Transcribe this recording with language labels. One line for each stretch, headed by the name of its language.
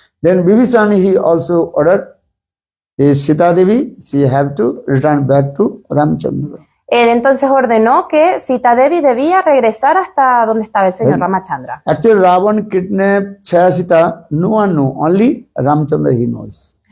English: Then Vibhishan, he also ordered Sita Devi, she have to return back to Ramchandra.
Spanish: Él entonces ordenó que Sita Devi debía regresar hasta donde estaba el señor Ramachandra.
English: Actually, Ravan kidnapped Chaya Sita, no one know, only Ramchandra he knows.